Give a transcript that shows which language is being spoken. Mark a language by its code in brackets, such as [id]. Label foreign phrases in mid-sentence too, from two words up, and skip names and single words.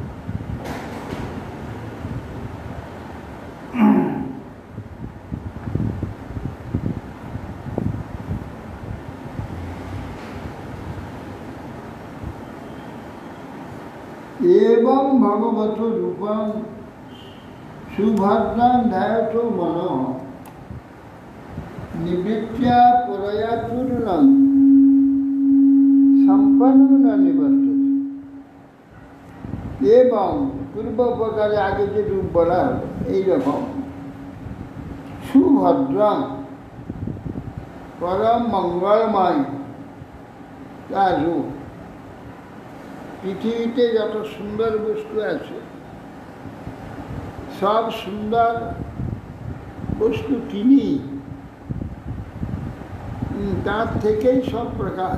[sa] এবং ভগবত রূপং সুভদ্রাং ধ্যায়ত মনঃ নিবৃত্ত্যা পরয়া চূর্ণং সম্পন্ন ন নিবর্ততে। [bn] এবং পূর্ব প্রকারে আগে যে রূপ বলা হলো এইরকম সুভদ্রাং পরম মঙ্গলময় তার রূপ। পৃথিবীতে যত সুন্দর বস্তু আছে সব সুন্দর বস্তু তিনি, তার থেকেই সব প্রকাশ।